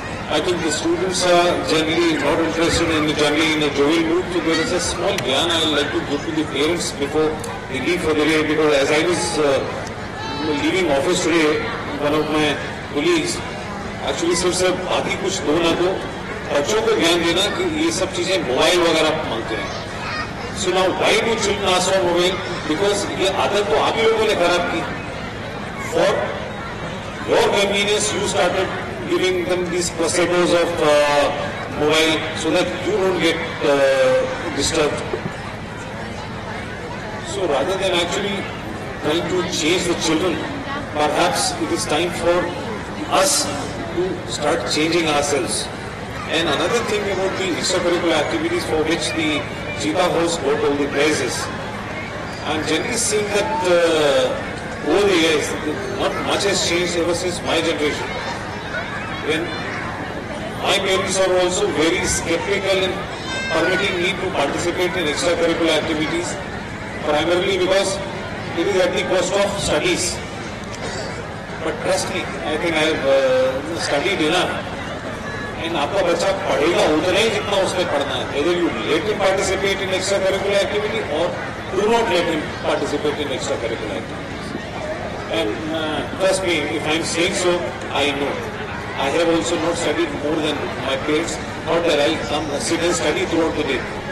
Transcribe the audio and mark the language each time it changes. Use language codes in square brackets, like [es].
[en] I think the students are generally not interested in a jovial mood, so there is a small gyan I would like to give to the parents before they leave for the day, because as I was leaving office today, one of my colleagues actually said, sir, [hi] बाकी कुछ दो ना दो, बच्चों को ज्ञान देना कि ये सब चीजें मोबाइल वगैरह मांगते हैं. [en] So now why do children ask for mobile? Because [hi] ये आदत तो आप ही लोगों ने खराब की. [en] For your convenience, you started giving them these placebos of mobile so that you don't get disturbed. So rather than actually trying to change the children, perhaps it is time for us to start changing ourselves. And another thing about the extracurricular activities for which the Cheetah House got all the prizes, I'm generally seeing that over the years, not much has changed ever since my generation. When my parents are also very skeptical in permitting me to participate in extracurricular activities, primarily because it is at the cost of studies. But trust me, I think I have studied enough. [hi] And आपका बच्चा पढ़ेगा उतना ही जितना उसने पढ़ना है. [en] Whether you let him participate in extracurricular activity or do not let him participate in extracurricular activities. And trust me, if I am saying so, I know. I have also not studied more than my parents, not that I'll come sit and study throughout the day.